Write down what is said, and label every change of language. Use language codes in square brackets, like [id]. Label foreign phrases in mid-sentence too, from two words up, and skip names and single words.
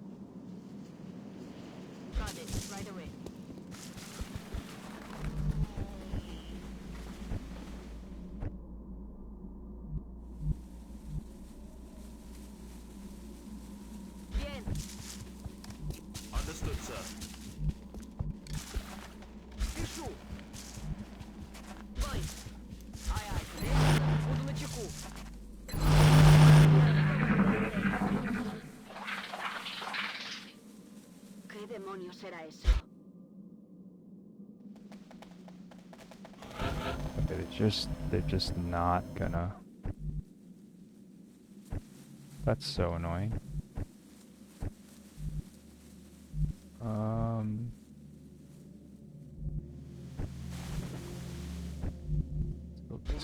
[en] Got it. Right away. Bien. Understood, sir. [ru] Спешу. Бой. Ай-ай. Командир. Буду начеку. [es] ¿Qué demonios será eso? [en] Okay, they're just not gonna. That's so annoying. Let's go with this